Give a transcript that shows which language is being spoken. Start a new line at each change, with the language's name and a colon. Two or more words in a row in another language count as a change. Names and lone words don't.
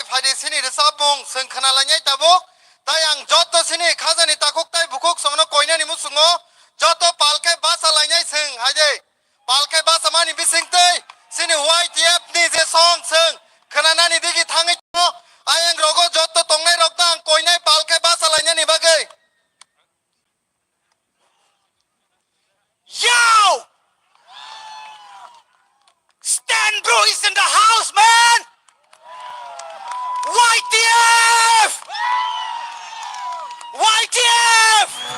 Kok Borok: faidi sini resab mong seng khana lanyai tabuk tai ang joto sini khajani takok tai bukuk songno koina ni musungo joto palkai basa lainai sing haje palkai basa mani bising tai sini YTF ni je song sing khanana ni digi thangai to ayang rogo joto tongnai rokta ang koinai palkai basa lainai ni bagai
English: Yo! Stan Bro is in the house, man! YTF! YTF!